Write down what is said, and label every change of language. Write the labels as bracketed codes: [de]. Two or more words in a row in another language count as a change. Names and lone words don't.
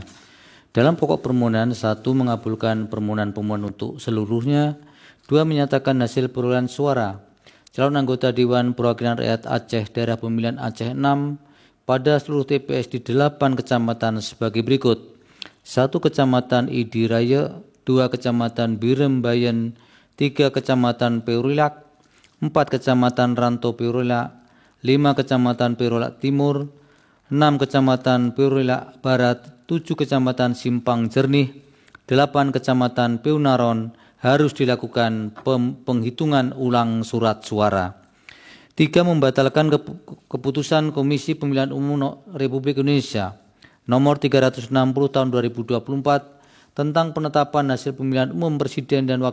[id] Dalam pokok permohonan, 1. Mengabulkan permohonan pemohon untuk seluruhnya. 2. Menyatakan hasil perolehan suara calon anggota Dewan Perwakilan Rakyat Aceh Daerah Pemilihan Aceh 6 pada seluruh TPS di 8 kecamatan sebagai berikut. 1. Kecamatan Idiraya, 2. Kecamatan Biren Bayun, 3. Kecamatan Perelak, 4 Kecamatan Ranto Perelak, 5 Kecamatan Perelak Timur, 6 Kecamatan Perelak Barat, 7 Kecamatan Simpang Jernih, 8 Kecamatan Penaron harus dilakukan penghitungan ulang surat suara. 3. Membatalkan keputusan Komisi Pemilihan Umum Republik Indonesia nomor 360 tahun 2024 tentang penetapan hasil pemilihan umum Presiden dan